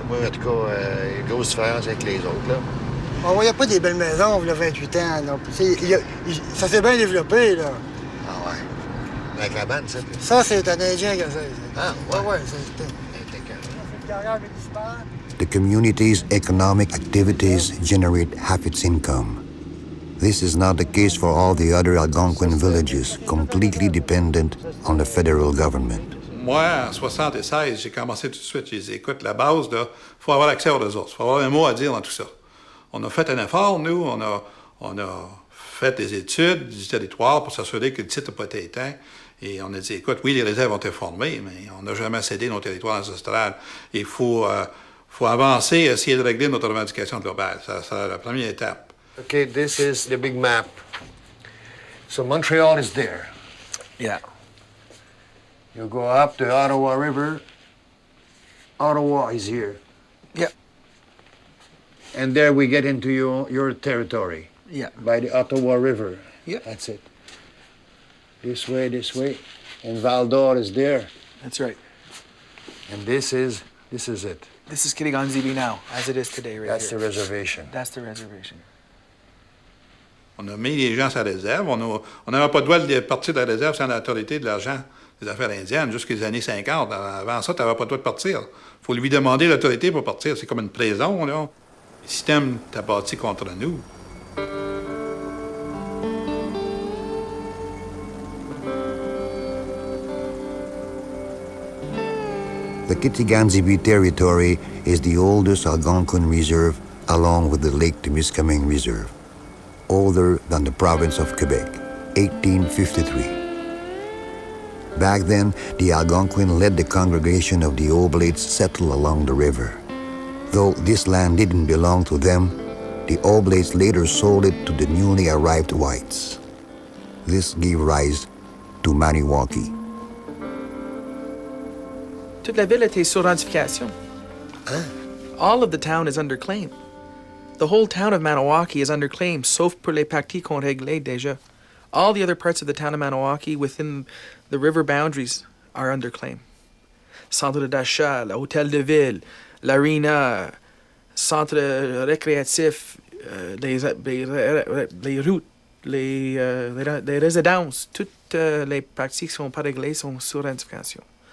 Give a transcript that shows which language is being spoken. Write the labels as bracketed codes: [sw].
[fr] Moi, en tout cas, grosse différence avec les autres, là. On voyait pas des belles maisons, il y a 28 ans. Non. Ça s'est bien développé, là. Ah ouais. La cabane, ça? Ça, c'est un Indien qui a ça. Ah, ouais? Ouais, c'est une carrière municipale. [en] The community's economic activities generate half its income. This is not the case for all the other Algonquin villages, completely dependent on the federal government. [fr] Moi, en 76, j'ai commencé tout de suite, je les écoute. La base, il faut avoir accès aux ressources. Il faut avoir un mot à dire dans tout ça. On a fait un effort, nous. On a fait des études du territoire pour s'assurer que le titre n'a pas été éteint. Et on a dit, écoute, oui, les réserves ont été formées, mais on n'a jamais cédé nos territoires ancestrales. Il faut avancer et essayer de régler notre revendication globale. C'est la première étape. [en] OK, this is the big map. So Montreal is there. Yeah. You go up the Ottawa River. Ottawa is here. Yep. And there we get into your territory. Yeah. By the Ottawa River. Yep. That's it. This way. And Val d'Or is there. That's right. And this is it. This is Kitigan-Zibi now, as it is today, right That's here. the reservation. That's the reservation. [fr] On a mis les gens sur la réserve. On n'avait pas le droit de partir de la réserve sans l'autorité de l'argent des affaires indiennes jusqu'aux années 50. Avant ça, tu n'avais pas le droit de partir. Il faut lui demander l'autorité pour partir. C'est comme une prison, là. Le système t'a bâti contre nous. [en] The Kitigan-Zibi territory is the oldest Algonquin reserve along with the Lake Temiskaming Reserve, older than the province of Quebec, 1853. Back then, the Algonquin let the congregation of the Oblates settle along the river. Though this land didn't belong to them, the Oblates later sold it to the newly arrived whites. This gave rise to Maniwaki. [fr] Toute la ville était sur rentification. [en] All of the town is under claim. The whole town of Maniwaki is under claim, [fr] sauf pour les parties qu'on réglait déjà. [en] All the other parts of the town of Maniwaki within the river boundaries are under claim. [fr] Centre d'achat, l'hôtel de ville, l'arena, centre récréatif, les routes, les résidences, toutes les parties qui ne sont pas réglées sont sur rentification.